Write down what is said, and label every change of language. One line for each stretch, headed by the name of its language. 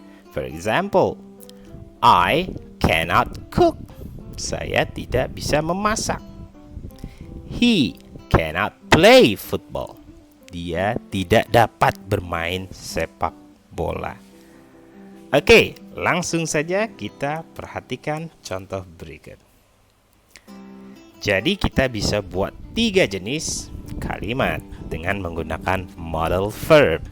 English: For example, I cannot cook.
Indonesian: Saya tidak bisa memasak.
English: He cannot play football.
Indonesian: Dia tidak dapat bermain sepak bola. Oke, langsung saja kita perhatikan contoh berikut. Jadi kita bisa buat 3 jenis kalimat dengan menggunakan modal verb.